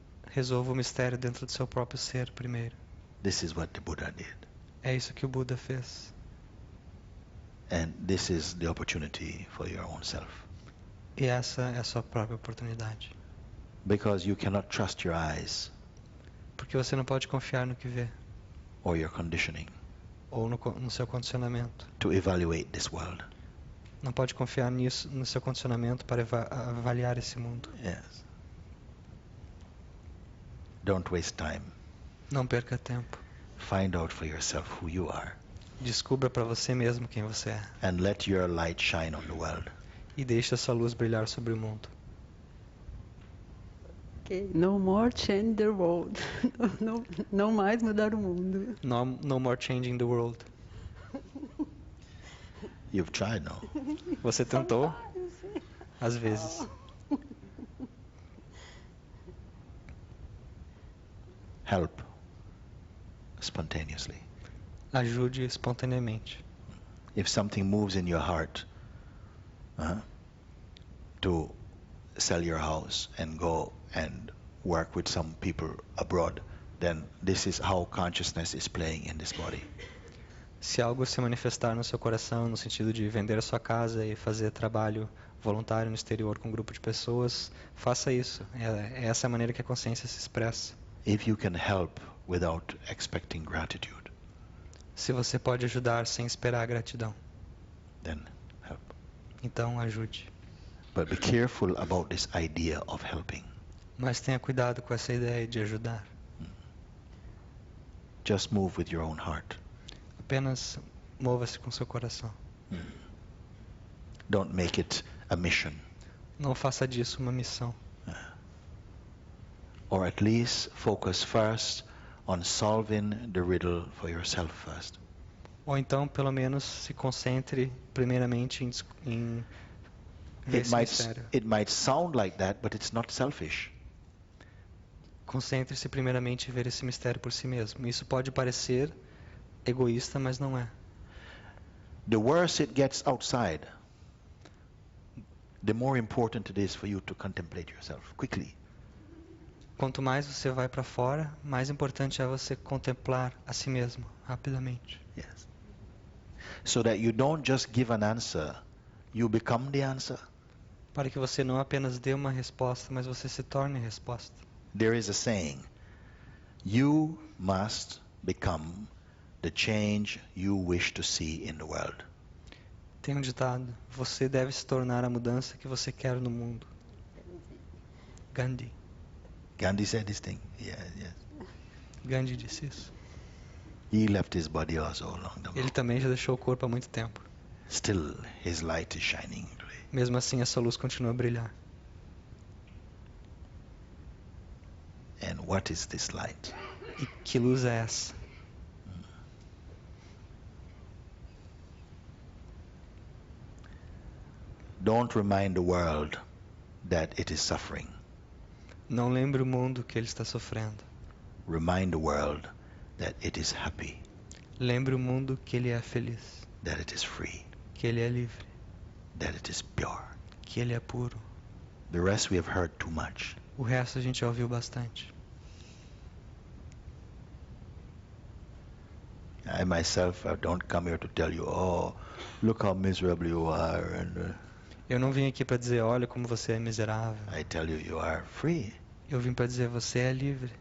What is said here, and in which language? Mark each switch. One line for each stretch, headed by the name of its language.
Portuguese: Resolva o mistério dentro do seu próprio ser primeiro.
English: This is what the Buddha did.
Portuguese: É isso que o Buda fez.
English: And this is the opportunity for your own self.
Portuguese: E essa é a sua própria oportunidade.
English: Because you cannot trust your eyes
Portuguese: Porque você não pode confiar no que vê,
English: or your conditioning
Portuguese: ou no seu condicionamento.
English: to evaluate this world.
Portuguese: Não pode confiar nisso, no seu condicionamento para avaliar esse mundo.
English: Yes. Don't waste time.
Portuguese: Não perca tempo.
English: Find out for yourself who you are
Portuguese: Descubra para você mesmo quem você é.
English: and let your light shine on the world.
Portuguese: E deixe a sua luz brilhar sobre o mundo.
English: Okay. No more change the world.
Portuguese: Não mais mudar o mundo.
English: No more changing the world. You've tried now.
Portuguese: Você tentou? Às vezes.
English: Help spontaneously.
Portuguese: Ajude espontaneamente.
English: If something moves in your heart to sell your house and go and work with some people abroad, then this is how consciousness is playing in this body.
Portuguese: Se algo se manifestar no seu coração, no sentido de vender a sua casa e fazer trabalho voluntário no exterior com um grupo de pessoas, faça isso. É essa a maneira que a consciência se expressa.
English: If you can help without expecting gratitude,
Portuguese: Se você pode ajudar sem esperar gratidão,
English: then help.
Portuguese: então ajude.
English: But be careful about this idea of helping.
Portuguese: Mas tenha cuidado com essa ideia de ajudar.
English: Just move with your own heart.
Portuguese: Apenas mova-se com seu coração.
English: Don't make it a mission,
Portuguese: Não faça disso uma missão.
English: or at least focus first on solving the riddle for yourself first.
Portuguese: Ou então, pelo menos, se concentre primeiramente em ver esse mistério.
English: It might sound like that, but it's not selfish.
Portuguese: Concentre-se primeiramente em ver esse mistério por si mesmo. Isso pode parecer egoísta, mas não é.
English: The worse it gets outside, the more important it is for you to contemplate yourself quickly.
Portuguese: Quanto mais você vai para fora, mais importante é você contemplar a si mesmo, rapidamente.
English: Yes. So that you don't just give an answer, you become the answer.
Portuguese: Para que você não apenas dê uma resposta, mas você se torne a resposta.
English: There is a saying, you must become the change you wish to see in the world.
Portuguese: Tem um ditado: você deve se tornar a mudança que você quer no mundo.
English: Gandhi. Gandhi said this thing. Yes.
Portuguese: Gandhi disse isso.
English: He left his body also long ago.
Portuguese: Ele também já deixou o corpo há muito tempo.
English: Still, his light is shining today.
Portuguese: Mesmo assim, essa luz continua a brilhar.
English: And what is this light?
Portuguese: E que luz é essa?
English: Don't remind the world that it is suffering.
Portuguese: Não lembre o mundo que ele está sofrendo.
English: Remind the world that it is happy,
Portuguese: Lembre o mundo que ele é feliz,
English: that it is free,
Portuguese: que ele é livre,
English: that it is pure.
Portuguese: que ele é puro.
English: The rest we have heard too much.
Portuguese: O resto a gente já ouviu bastante.
English: I myself, I don't come here to tell you, oh, look how miserable you are, and
Portuguese: Eu não vim aqui para dizer, olha como você é miserável.
English: I tell you, you are free,
Portuguese: Eu vim para dizer, você é livre,